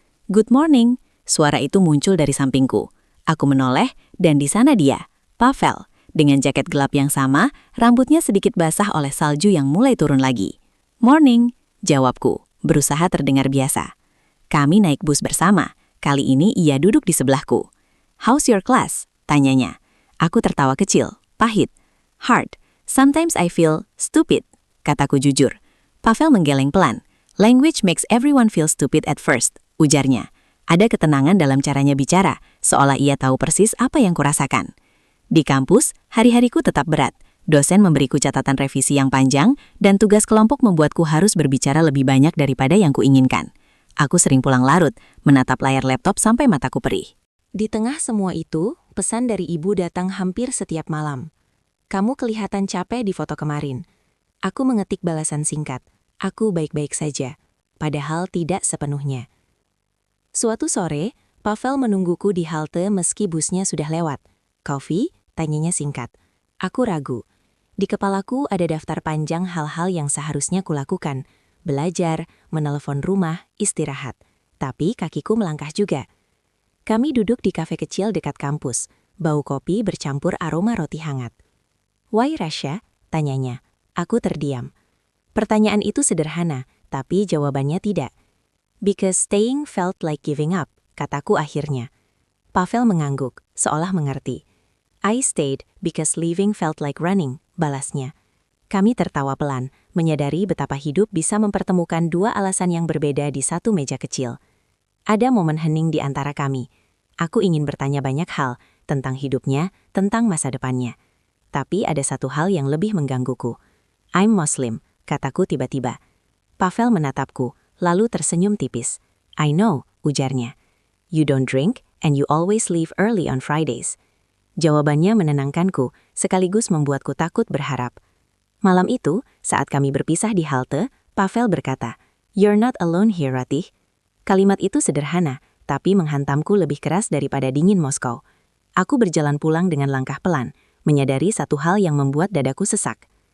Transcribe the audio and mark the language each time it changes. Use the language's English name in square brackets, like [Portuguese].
[English] "Good morning," [Indonesian] suara itu muncul dari sampingku. Aku menoleh, dan di sana dia, Pavel, dengan jaket gelap yang sama, rambutnya sedikit basah oleh salju yang mulai turun lagi. [English] "Morning," [Indonesian] jawabku, berusaha terdengar biasa. Kami naik bus bersama. Kali ini ia duduk di sebelahku. [English] "How's your class?" [Indonesian] tanyanya. Aku tertawa kecil, pahit. [English] "Hard. Sometimes I feel stupid," [Indonesian] kataku jujur. Pavel menggeleng pelan. [English] "Language makes everyone feel stupid at first," [Indonesian] ujarnya. Ada ketenangan dalam caranya bicara, seolah ia tahu persis apa yang kurasakan. Di kampus, hari-hariku tetap berat. Dosen memberiku catatan revisi yang panjang, dan tugas kelompok membuatku harus berbicara lebih banyak daripada yang kuinginkan. Aku sering pulang larut, menatap layar laptop sampai mataku perih. Di tengah semua itu, pesan dari ibu datang hampir setiap malam. Kamu kelihatan capek di foto kemarin. Aku mengetik balasan singkat. Aku baik-baik saja. Padahal tidak sepenuhnya. Suatu sore, Pavel menungguku di halte meski busnya sudah lewat. [English] Coffee? [Indonesian] Tanyanya singkat. Aku ragu. Di kepalaku ada daftar panjang hal-hal yang seharusnya kulakukan. Belajar, menelepon rumah, istirahat. Tapi kakiku melangkah juga. Kami duduk di kafe kecil dekat kampus. Bau kopi bercampur aroma roti hangat. [English] "Why Russia?" [Indonesian] tanyanya. Aku terdiam. Pertanyaan itu sederhana, tapi jawabannya tidak. [English] "Because staying felt like giving up," [Indonesian] kataku akhirnya. Pavel mengangguk, seolah mengerti. [English] "I stayed because leaving felt like running," [Indonesian] balasnya. Kami tertawa pelan, menyadari betapa hidup bisa mempertemukan dua alasan yang berbeda di satu meja kecil. Ada momen hening di antara kami. Aku ingin bertanya banyak hal, tentang hidupnya, tentang masa depannya. Tapi ada satu hal yang lebih menggangguku. [English] "I'm Muslim," [Indonesian] kataku tiba-tiba. Pavel menatapku, lalu tersenyum tipis. [English] "I know," [Indonesian] ujarnya. [English] "You don't drink, and you always leave early on Fridays." [Indonesian] Jawabannya menenangkanku, sekaligus membuatku takut berharap. Malam itu, saat kami berpisah di halte, Pavel berkata, [English] "You're not alone here, Ratih." [Indonesian] Kalimat itu sederhana, tapi menghantamku lebih keras daripada dingin Moskow. Aku berjalan pulang dengan langkah pelan, menyadari satu hal yang membuat dadaku sesak.